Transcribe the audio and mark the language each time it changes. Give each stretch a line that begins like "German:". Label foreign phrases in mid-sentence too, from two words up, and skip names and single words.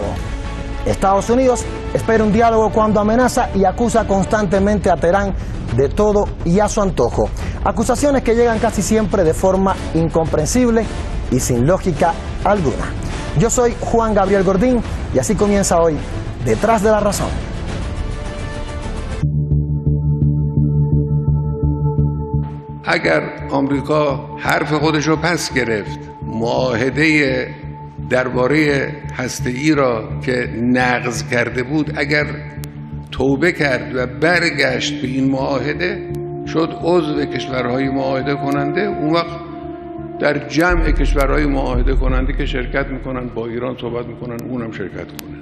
Spanish: Estados Unidos espera un diálogo cuando amenaza y acusa constantemente a Teherán de todo y a su antojo. Acusaciones que llegan casi siempre de forma incomprensible y sin lógica alguna. Yo soy Juan Gabriel Gordín y así comienza hoy Detrás de la Razón.
Persian: اگر آمریکا حرف خودش رو پس گرفت، معاهده درباره هسته‌ای را که نقض کرده بود اگر توبه کرد و برگشت به این معاهده، شد عضو کشورهای معاهده کننده، اون وقت در جمع کشورهای معاهده کننده که شرکت میکنن با ایران صحبت میکنن اونم شرکت کنه.